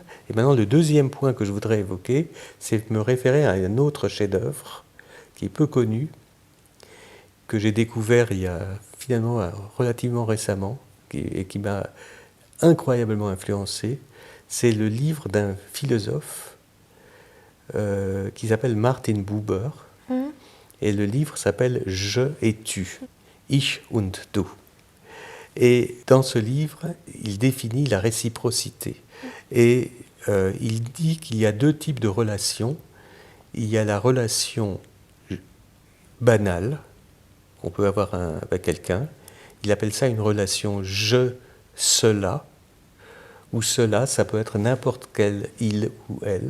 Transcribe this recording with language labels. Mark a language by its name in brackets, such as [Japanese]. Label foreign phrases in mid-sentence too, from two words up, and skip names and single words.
[French] Et maintenant, le deuxième point que je voudrais évoquer, c'est me référer à un autre chef-d'œuvre qui est peu connu, que j'ai découvert il y a finalement relativement récemment, et qui m'a incroyablement influencé. C'est le livre d'un philosophe qui s'appelle Martin Buber. Et le livre s'appelle « Je et tu », « [German] Ich und du ». [French] Et dans ce livre, il définit la réciprocité. Et il dit qu'il y a deux types de relations. Il y a la relation banale qu'on peut avoir avec quelqu'un. Il appelle ça une relation « je-cela », ou cela, ça peut être n'importe quel il ou elle.